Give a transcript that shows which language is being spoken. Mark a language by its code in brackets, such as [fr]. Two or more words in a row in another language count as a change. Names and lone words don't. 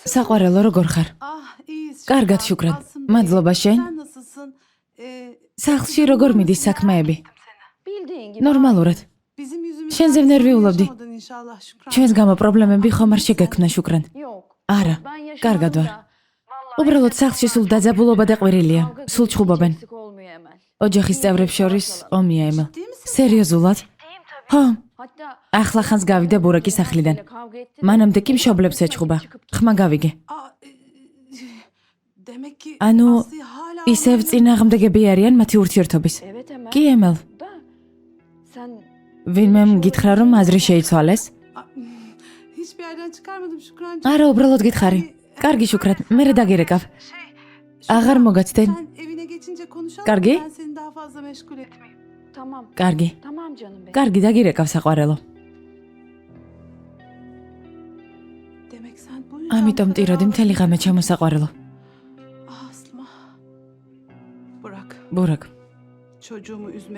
[ka] საყვარელო როგორ ხარ? [tr] Ah iyiyiz. [ka] Კარგად, შუქრან. [tr] Aslında [ka] მადლობა შენ. [tr] Sen nasılsın? [ka] სახლში როგორ მიდის საქმეები? [tr] Bildiğin gibi. [ka] ნორმალურად. [tr] Bizim yüzümüzden [ka] შენზე [tr] sorun [ka] ვნერვიულობდი. [tr] yaşamadın inşallah Şükran. [ka] ჩვენს გამო პრობლემები ხომ არ შეგექმნა, შუქრან. [tr] Yok. [ka] არა, [tr] Ben yaşamadım [ka] კარგად ვარ. [tr] da. [ka] უბრალოდ სახლში სულ დაძაბულობა და ყვირილია. [tr] Kavga [ka] სულ ჩხუბობენ. [tr] eksik olmuyor Emel. [ka] ოჯახის წევრებს შორის ომია, ემელ. [tr] Ciddi misin? [ka] სერიოზულად? ხო, [tr] Hatta [ka] ახლა ხანს გავიდა ბურაკის სახლიდან. [tr] kavga etti. [ka] მანამდე კი მშობლებს ეჩხუბა. ხმა გავიგე. [tr] Aa, demek ki [ka] ანუ [tr] Aslı'yı hala [ka] ისევ წინააღმდეგები არიან მათი ურთიერთობის. [tr] Evet Emel. [ka] კი, ემელ. [tr] Da. Sen [ka] ვინმე გითხრა რომ აზრი შეიცვალეს? [tr] Aa, hiçbir yerden çıkarmadım Şükrancığım. [ka] არა, უბრალოდ გითხარი. კარგი, შუქრად, მე დაგირეკავ. აღარ მოგაცდენ. [tr] Sen evine geçince konuşalım. [ka] Kargi? [tr] Ben seni daha fazla meşgul etmeyeyim. tamam. [ka] კარგი. [tr] Tamam canım benim. [ka] კარგი, დაგირეკავ საყვარელო. [tr] Demek sen bu yüzden [ka] ამიტომ [tr] bu kadar [ka] ტიროდი მთელი ღამე ჩამოსაყვარელო. [tr] Ah, Aslıma. Bırak. [ka] ბურაკ, [tr] Çocuğumu üzmek.